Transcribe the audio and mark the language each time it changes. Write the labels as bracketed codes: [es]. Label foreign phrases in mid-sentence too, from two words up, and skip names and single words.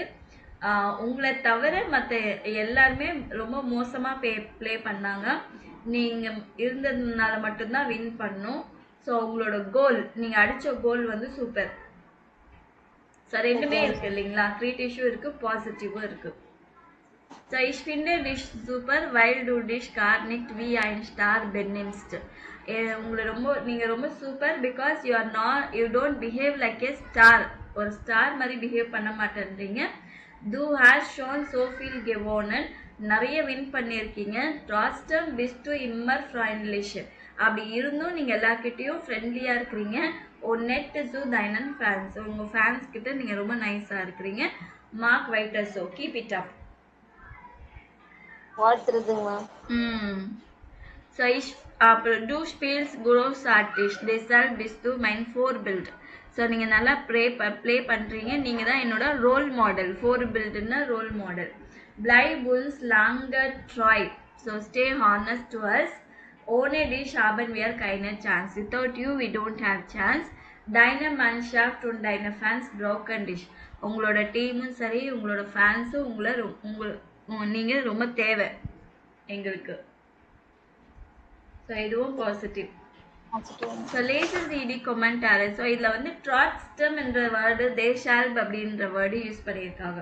[ta] உங்களை தவிர மற்ற எல்லாருமே ரொம்ப மோசமாக ப்ளே பண்ணாங்க. நீங்கள் இருந்ததுனால மட்டும்தான் வின் பண்ணோம். ஸோ உங்களோட கோல், நீங்கள் அடித்த கோல் வந்து சூப்பர். ஸோ ரெண்டுமே இருக்கு இல்லைங்களா, கிரிட்டிஷும் இருக்கு பாசிட்டிவும் இருக்கு. [de] So ich finde dich super, weil du dich gar nicht wie ein Star benimmst. [ta] உங்களை நீங்க ரொம்ப சூப்பர், [en] because you don't behave like a star. [ta] ஒரு ஸ்டார் மாதிரி பிஹேவ் பண்ண மாட்டேன்றீங்க. [de] Du hast schon so viel gewonnen, [ta] நிறைய வின் பண்ணியிருக்கீங்க. [de] Trotzdem bist du immer freundlich. [ta] அப்படி இருந்தும் நீங்க எல்லார்கிட்டயும் ஃப்ரெண்ட்லியா இருக்கிறீங்க. [de] nett zu deinen fans, [ta] உங்க ஃபேன்ஸ் கிட்ட நீங்க ரொம்ப நைஸா இருக்கிறீங்க. [en] மார்க் [de] weiter so, [en] keep it up. [ta] வாழ்த்துறதுங்களா? [de] So du spielst großartig, deshalb bist du mein Vorbild. [ta] ஸோ நீங்கள் நல்லா ப்ளே பண்ணுறீங்க, நீங்கள் தான் என்னோட [en] role model. [ta] Vorbildsனா [en] role model. [de] Bleib uns lange treu, [en] so stay honest to us. [de] Ohne dich haben wir keine Chance. [en] Without you we don't have chance. [de] Deine Mannschaft und deine Fans brauchen dich. [ta] உங்களோட டீமும் சரி, உங்களோட ஃபேன்ஸும் நீங்கள் ரொம்ப தேவை எங்களுக்கு. ஸோ இதுவும் பாசிட்டிவ். ஸோ லேசஸ் இடி கொமெண்டாரு. ஸோ இதில் வந்து ட்ராட்ஸ்டம் என்ற வேர்டு, தேஷால்ப் அப்படின்ற வேர்டு யூஸ் பண்ணியிருக்காங்க.